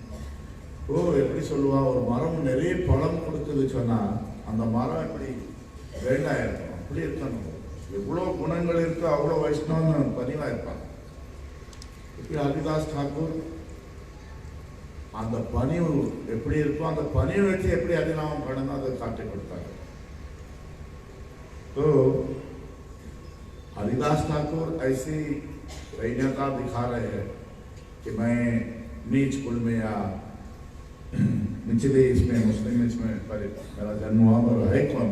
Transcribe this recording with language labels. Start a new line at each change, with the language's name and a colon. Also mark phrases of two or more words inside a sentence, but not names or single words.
Tamil: எப்படி சொல்லுவா, ஒரு மரம் நிறைய பழம் கொடுக்குது சொன்னா அந்த மரம் இப்படி ரெண்டாக இருக்கும், அப்படி இருக்கணும். எவ்வளோ குணங்கள் இருக்கோ அவ்வளோ வைஷ்ணவன் பணிவாக இருப்பாங்க. இப்படி ஹரிதாஸ் ठाकुर அந்த பணிவு எப்படி இருக்கும், அந்த பணிவை வச்சு எப்படி ஹரிநாமம் பண்ணணும் அதை காட்டி கொடுத்தாங்க.
Hindi: तो हरिदास ठाकुर ऐसी दैन्यता दिखा रहे हैं कि मैं नीच कुल में या निचले इसमें मुस्लिम इसमें पर मेरा जन्म हुआ और है कौन?